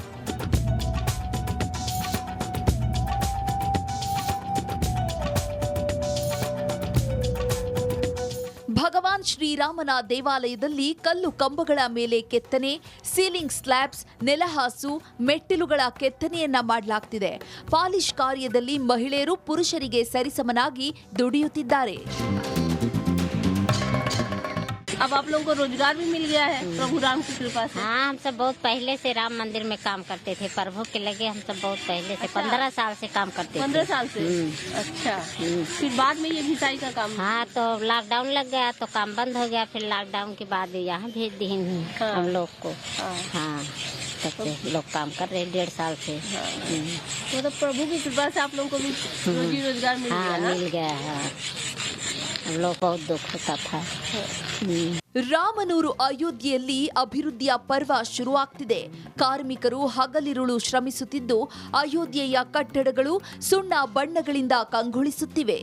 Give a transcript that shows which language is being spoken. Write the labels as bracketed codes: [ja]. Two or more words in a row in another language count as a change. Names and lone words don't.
[kn] ಭಗವಾನ್ ಶ್ರೀರಾಮನ ದೇವಾಲಯದಲ್ಲಿ ಕಲ್ಲು ಕಂಬಗಳ ಮೇಲೆ ಕೆತ್ತನೆ, [en] ceiling slabs, [kn] ನೆಲಹಾಸು, ಮೆಟ್ಟಿಲುಗಳ ಕೆತ್ತನೆಯನ್ನ ಮಾಡಲಾಗ್ತಿದೆ. ಪಾಲಿಶ್ ಕಾರ್ಯದಲ್ಲಿ ಮಹಿಳೆಯರು ಪುರುಷರಿಗೆ ಸರಿಸಮನಾಗಿ ದುಡಿಯುತ್ತಿದ್ದಾರೆ. [hi] अब आप लोगों को रोजगार भी मिल गया है प्रभु राम की कृपा से। हाँ, हम सब बहुत पहले से राम मंदिर में काम करते थे। प्रभु के लगे हम सब बहुत पहले से 15 साल से काम करते थे। 15 साल से। अच्छा। फिर बाद में ये घिसाई का काम। हाँ, तो लॉकडाउन लग गया तो काम बंद हो गया। फिर लॉकडाउन के बाद यहाँ भेज दिए हम लोग को। हाँ, तब से लोग काम कर रहे 1.5 साल से। मतलब प्रभु की कृपा से आप लोगों को भी रोजी रोजगार मिल गया। मिल गया। हम लोग बहुत दुख होता था। [kn] ರಾಮನೂರು ಅಯೋಧ್ಯೆಯಲ್ಲಿ ಅಭಿವೃದ್ಧಿಯ ಪರ್ವ ಶುರುವಾಗ್ತಿದೆ. ಕಾರ್ಮಿಕರು ಹಗಲಿರುಳು ಶ್ರಮಿಸುತ್ತಿದ್ದು ಅಯೋಧ್ಯೆಯ ಕಟ್ಟಡಗಳು ಸುಣ್ಣ ಬಣ್ಣಗಳಿಂದ ಕಂಗೊಳಿಸುತ್ತಿವೆ.